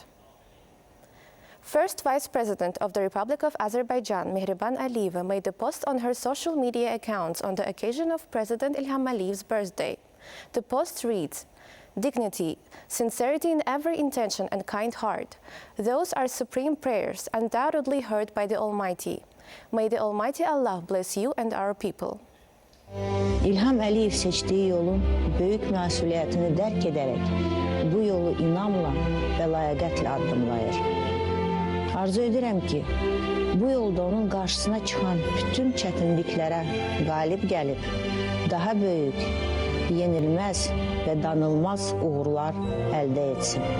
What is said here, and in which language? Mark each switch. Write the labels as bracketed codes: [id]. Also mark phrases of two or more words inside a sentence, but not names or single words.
[en] First Vice President of the Republic of Azerbaijan, Mehriban Aliyeva, made a post on her social media accounts on the occasion of President Ilham Aliyev's birthday. The post reads, "Dignity, sincerity in every intention and kind heart. Those are supreme prayers, undoubtedly heard by the Almighty. May the Almighty Allah bless you and our people." [az] İlham Aliyev seçtiği yolun büyük məsuliyyətini dərk edərək bu yolu inamla və layiqətlə addımlayır. Arzu edirəm ki, bu yolda onun qarşısına çıxan bütün çətinliklərə qalib gəlib, daha böyük, yenilməz və danılmaz uğurlar əldə etsin.